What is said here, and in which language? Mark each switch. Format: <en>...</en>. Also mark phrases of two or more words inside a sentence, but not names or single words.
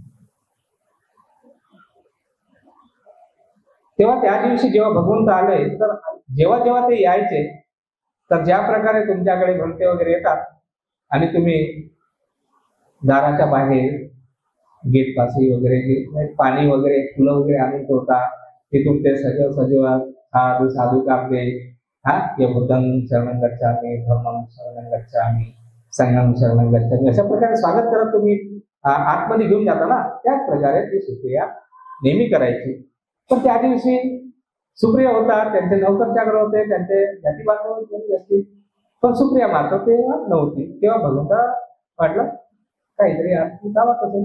<mr>तेव्हा त्या दिवशी जेव्हा भगवंत आले, तर जेव्हा जेव्हा ते यायचे, तर ज्या प्रकारे तुमच्याकडे घंटे वगैरे येतात आणि तुम्ही दाराच्या बाहेर गेट पाशी वगैरे पाणी वगैरे, फुलं वगैरे आणून ठेवता, तिथून ते सजव साधू साधू कापले, या</mr> <pi>बुद्धं शरणं गच्छामि, धम्मं शरणं गच्छामि, संघं शरणं गच्छामि,</pi> <mr>अशा प्रकारे स्वागत करत तुम्ही आतमध्ये घेऊन जाता ना. त्याच प्रकारे ती सुप्रिया नेहमी करायची. पण त्या दिवशी सुप्रिया होता, त्यांचे नौकर चाकर होते, त्यांचे जाती बांधव असतील, पण सुप्रिया मात्र तेव्हा नव्हती. तेव्हा भगवंता वाटलं काहीतरी गावात असेल.</mr>